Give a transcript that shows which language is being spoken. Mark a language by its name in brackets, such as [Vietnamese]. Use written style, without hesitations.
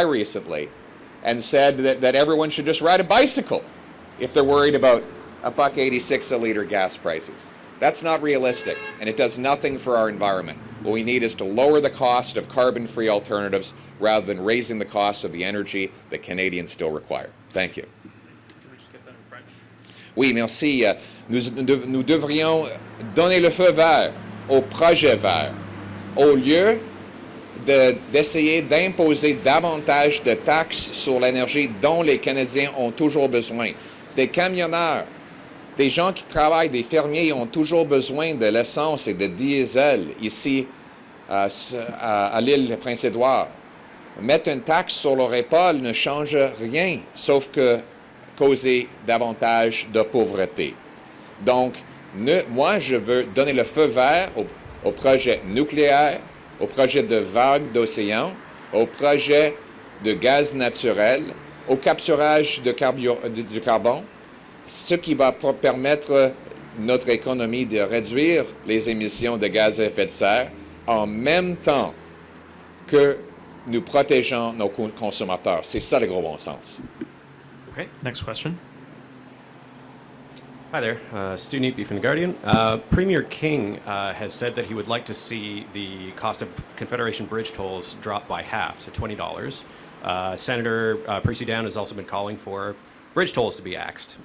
[English] recently and said that everyone should just ride a bicycle if they're worried about $1.86 a liter gas prices. That's not realistic, and it does nothing for our environment. What we need is to lower the cost of carbon-free alternatives rather than raising the cost of the energy that Canadians still require. Thank you. Can we just get that in French? [French] Oui, merci. Nous devrions donner le feu vert au projet vert au lieu d'essayer d'imposer davantage de taxes sur l'énergie dont les Canadiens ont toujours besoin. Des camionneurs Des gens qui travaillent, des fermiers, ont toujours besoin de l'essence et de diesel ici à l'île Prince-Édouard. Mettre une taxe sur leur épaule ne change rien, sauf que causer davantage de pauvreté. Donc, moi, je veux donner le feu vert au projet nucléaire, au projet de vagues d'océan, au projet de gaz naturel, au capturage du carbone, ce qui va permettre notre économie de réduire les émissions de gaz à effet de serre en même temps que nous protégeons nos consommateurs. C'est ça le gros bon sens. [English] Okay, next question. Hi there, Stu Neepy from The Guardian. Premier King has said that he would like to see the cost of Confederation bridge tolls drop by half to $20. Senator Percy Down has also been calling for bridge tolls to be axed.